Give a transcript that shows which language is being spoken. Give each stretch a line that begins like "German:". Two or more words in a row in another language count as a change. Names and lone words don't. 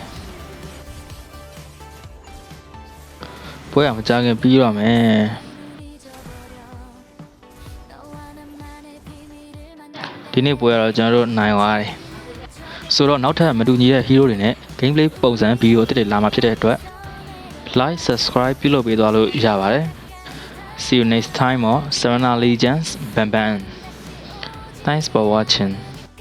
Burmese: ပွဲကမကြခင်ပြီးတော့မယ်ဒီနေ့ပွဲကတော့ကျွန်တော်တို့နိုင်သွားတယ်ဆိုတော့နောက်ထပ်မတူညီတဲ့ hero တွေနဲ့ gameplay ပုံစံဗီဒီယိုတစ်လာမှာဖြစ်တဲ့အတွက်
English: like subscribe
Burmese: ပြုလုပ်ပေးသွားလို့ရပါတယ်
English: See you next time on Serena Legends Bam Bam. Thanks for watching.